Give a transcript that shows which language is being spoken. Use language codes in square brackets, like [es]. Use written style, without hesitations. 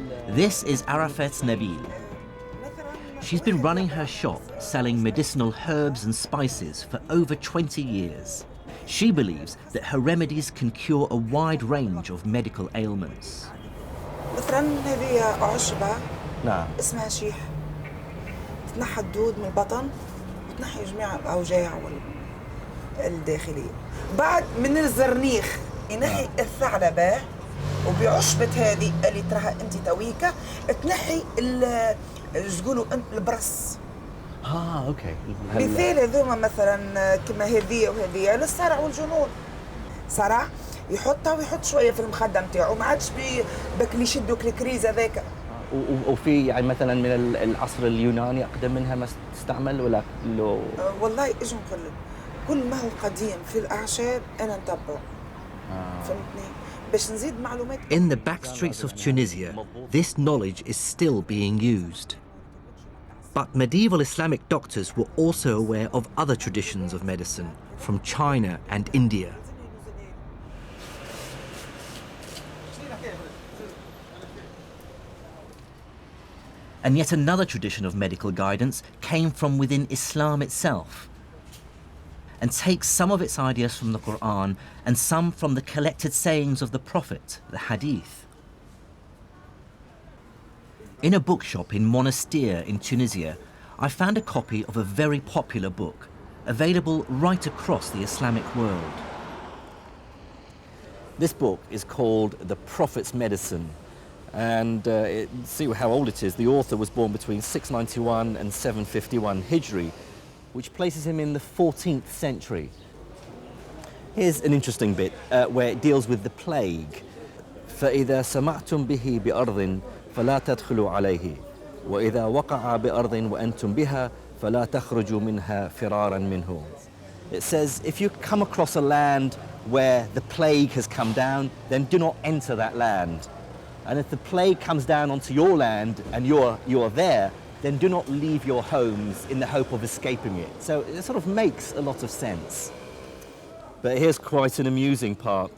[en] This is Arafat Nabil. She's been running her shop selling medicinal herbs and spices for over 20 years. She believes that her remedies can cure a wide range of medical ailments. [ar] مثلا هذه عشبة نعم. اسمها شيح، تنحى الدود من البطن وتنحي جميع الأوجاع الداخلية. بعد من الزرنيخ ينحي الثعلبة، وبعشبة هذه اللي تراها أنت تويكة تنحي تقولوا البرص. اوكي. مثال هذوما مثلا كما هذه وهذه للصرع والجنون. صرع يحطها ويحط شويه في المخده نتاعو، ما عادش بك اللي يشدوك الكريز هذاك. وفي يعني مثلا من العصر اليوناني اقدم منها ما تستعمل ولا لو؟ والله اجي نقول لك كل ما هو قديم في الاعشاب انا نتبعه. فهمتني؟ باش نزيد معلومات. [en] In the back streets of Tunisia, this knowledge is still being used. But medieval Islamic doctors were also aware of other traditions of medicine from China and India. And yet another tradition of medical guidance came from within Islam itself, and takes some of its ideas from the Quran and some from the collected sayings of the Prophet, the Hadith. In a bookshop in Monastir in Tunisia, I found a copy of a very popular book, available right across the Islamic world. This book is called The Prophet's Medicine, and see how old it is. The author was born between 691 and 751 Hijri, which places him in the 14th century. Here's an interesting bit where it deals with the plague. [ar] فإذا سمعتم به بأرض فلا تدخلوا عليه وإذا وقع بأرض وأنتم بها فلا تخرجوا منها فرارا منه. [en] It says if you come across a land where the plague has come down, then do not enter that land. And if the plague comes down onto your land and you are there, then do not leave your homes in the hope of escaping it. So it sort of makes a lot of sense. But here's quite an amusing part.